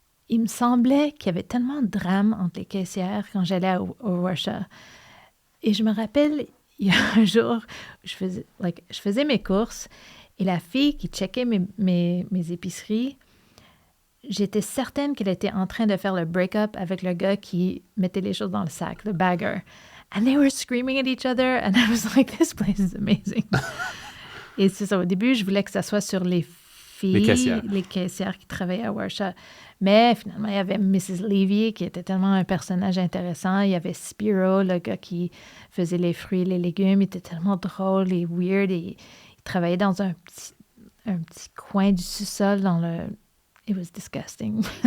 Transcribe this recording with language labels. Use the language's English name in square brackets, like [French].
[French] Il me semblait qu'il y avait tellement de drames entre les caissières quand j'allais au Warsha. Et je me rappelle, il y a un jour, je faisais mes courses et la fille qui checkait mes épiceries, j'étais certaine qu'elle était en train de faire le break-up avec le gars qui mettait les choses dans le sac, le bagger. [English] And they were screaming at each other and I was like, this place is amazing. [French] Et c'est ça, au début, je voulais que ça soit sur les filles, les caissières qui travaillaient à Warsha. Mais finalement, il y avait Mrs. Levy qui était tellement un personnage intéressant. Il y avait Spiro, le gars qui faisait les fruits et les légumes. Il était tellement drôle et weird. Et il travaillait dans un petit coin du sous-sol dans le... [English] It was disgusting.